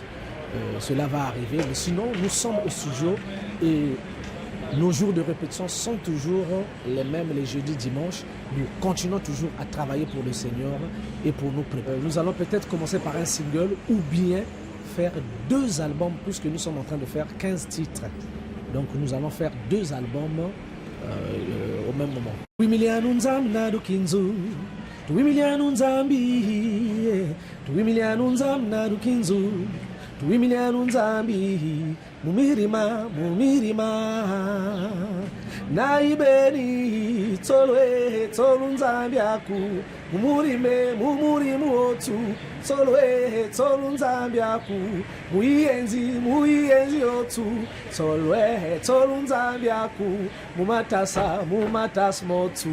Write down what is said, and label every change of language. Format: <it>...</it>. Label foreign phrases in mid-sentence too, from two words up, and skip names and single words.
<fr>Cela va arriver, mais sinon nous sommes au studio et nos jours de répétition sont toujours les mêmes les jeudis, dimanches. Nous continuons toujours à travailler pour le Seigneur et pour nous préparer. Nous allons peut-être commencer par un single ou bien faire 2 albums puisque nous sommes en train de faire 15 titres. Donc nous allons faire 2 albums au même moment.</fr> <kg>Tuimilianu nzambi mumirima naibeni tsolwe tsolu nzambi aku mumurimu otu tsolwe tsolu nzambi aku muienzi otu tsolwe tsolu nzambi aku mumatasa motu</kg>